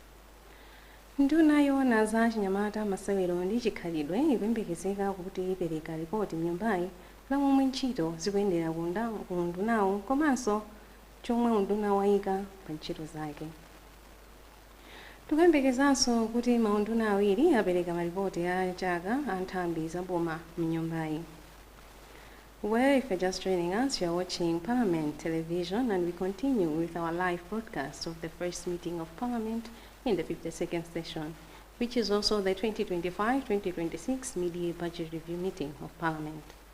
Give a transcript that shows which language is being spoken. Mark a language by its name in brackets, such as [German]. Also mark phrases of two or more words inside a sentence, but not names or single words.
[Nyanja] Nduna yoona za chinyamata masewero ndi chikhalidwe ikuyembekezeka kuti ipereka ripoti mnyumbayi la momwe ntchito zikuyendera ku ndunawo komanso chomwe unduna wayika pa ntchito zake. Tikuyembekezanso kuti maunduna awiri apereka maripoti a chaka a nthambi za boma mnyumbayi. [English] Well, if you're just joining us, you're watching Parliament Television, and we continue with our live broadcast of the first meeting of Parliament in the 52nd session, which is also the 2025-2026 mid-year budget review meeting of Parliament.